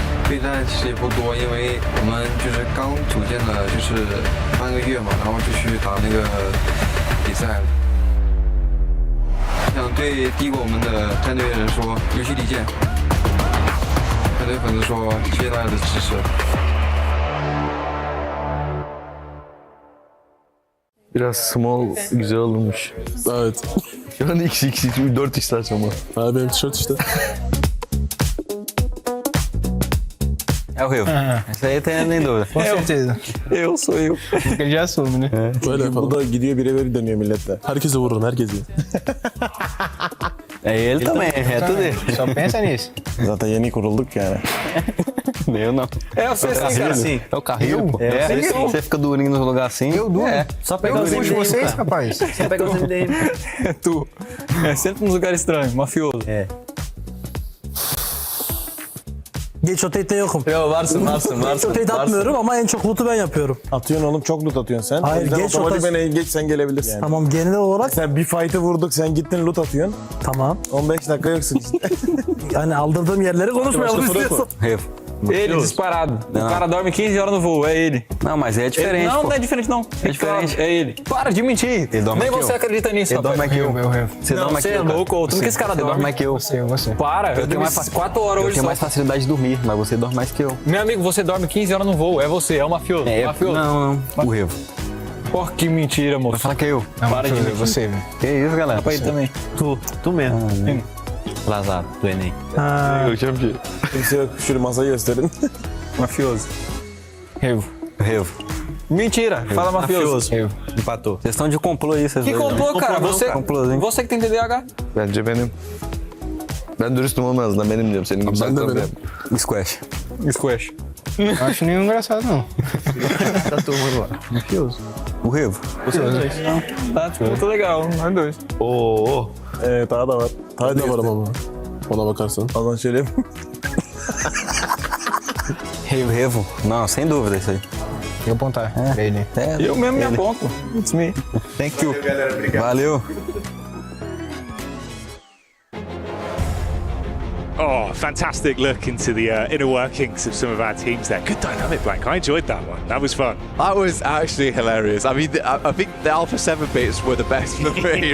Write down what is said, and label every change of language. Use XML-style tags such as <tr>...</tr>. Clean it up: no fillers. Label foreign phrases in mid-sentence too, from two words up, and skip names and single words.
<zh>备战其实也不多，因为我们就是刚组建了就是半个月嘛，然后就去打那个比赛了。想对低过我们的战队的人说，尤其李健，想对粉丝说，谢谢大家的支持。</zh> <tr>Biraz small güzel olmuş. Evet. Şu an XX 4x açma. Ha benim tişört işte.</tr> <pt>É o Rio. Isso aí tem nem dúvida. Com certeza. Sou eu. Ele já assume, né?</pt> <tr>Böyle yapalım. Bu da gidiyor birebir dönüyor milletle. Herkese vururum, herkese.</tr> <pt>Ele também, é tudo ele. Só pensa nisso.</pt> <tr>Zaten yeni kurulduk yani.</tr> <pt>Eu não. É você sim, cara. Sim. É o carrinho, pô. Você fica durinho nos lugares assim. Eu duro. Só pegar os MDM, vocês, rapaz. Só pegar os MDM. Tu. É sempre nos lugares estranhos, mafioso. É.</pt> <tr>Geç rotate'de yokum. Yo varsın. Rotate atmıyorum ama en çok loot'u ben yapıyorum. Atıyorsun oğlum, çok loot atıyorsun sen. Hayır, geç otomatik ben geç sen gelebilirsin. Yani. Tamam, genel olarak. Sen bir fight'ı vurduk, sen gittin loot atıyorsun. Tamam. 15 dakika yoksun işte. Yani aldırdığım yerleri konuşmayalım istiyorsan.</tr> <pt>Ele disparado. O cara dorme 15 horas no voo, é ele. Não, mas é diferente. Não, não é diferente não. É diferente. É ele. Para de mentir. Nem você acredita nisso. Ele dorme aqui eu. Você dorme aqui eu. Você é louco, como que esse cara dorme? Você dorme mais que eu. Você. Para, eu tenho mais 4 horas hoje. Eu tenho mais facilidade de dormir, mas você dorme mais que eu. Meu amigo, você dorme 15 horas no voo, é você, é o mafioso. É, mafioso. Não, o Revo. Porra, que mentira, moço. Vai falar que é eu. Para de mentir. Você, velho. Que isso, galera? Pra ele também. Tu mesmo. Lazaro, do Enem. Eu chamo de...</pt> <tr>Kimse yok, şöyle masayı gösterin.</tr> <pt>Mafioso. Revo. Revo. Mentira, fala mafioso. Revo. Empatou. Vocês estão de complô aí, vocês Que dois. complô, cara? Você que tem TDAH.</pt> <tr>Bence benim. Ben dürüstüm olmaz da benim diyorum. Senin gibi Ben de benim. Squash. Squash.</tr> <pt>Acho nenhum engraçado, não. Tá turma lá. Mafioso. O Revo. Você tá, tipo, muito legal, nós dois.</pt> <tr>Oo. Daha da var. Daha da var ama. Ona bakarsan. Azan söyleyeyim.</tr> <pt>Revo. Não, sem dúvida isso aí. Eu apontar. Ele. Eu mesmo me aponto.</pt> <en>It's me. Thank you. Valeu. Oh, fantastic look into the inner workings of some of our teams there. Good dynamic, Blank. I enjoyed that one. That was fun. That was actually hilarious. I mean, I think the Alpha 7 bits were the best for me.</en>